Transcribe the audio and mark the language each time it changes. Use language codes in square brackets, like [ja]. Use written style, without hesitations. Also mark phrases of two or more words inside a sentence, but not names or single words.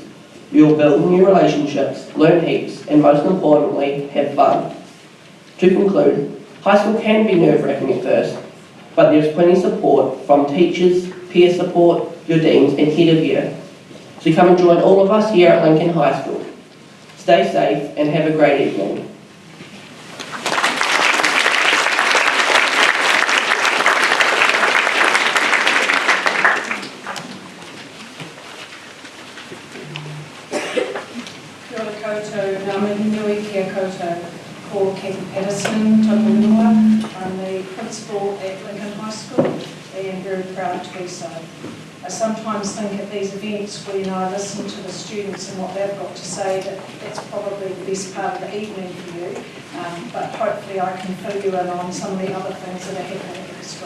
[en] You'll build new relationships, learn heaps, and most importantly, have fun. To conclude, high school can be nerve-wracking at first, but there's plenty of support from teachers, peer support, your deans, and head of year. So come and join all of us here at Lincoln High School. Stay safe and have a great evening. [mi] Kia ora koutou, ngā mihi nui kia koutou. Ko Katie Patterson, toku ingoa. [en] I'm the principal at Lincoln High School and very proud to be so. I sometimes think at these events when I listen to the students and what they've got to say that that's probably the best part of the evening for you, but hopefully I can fill you in on some of the other things that are happening at the school.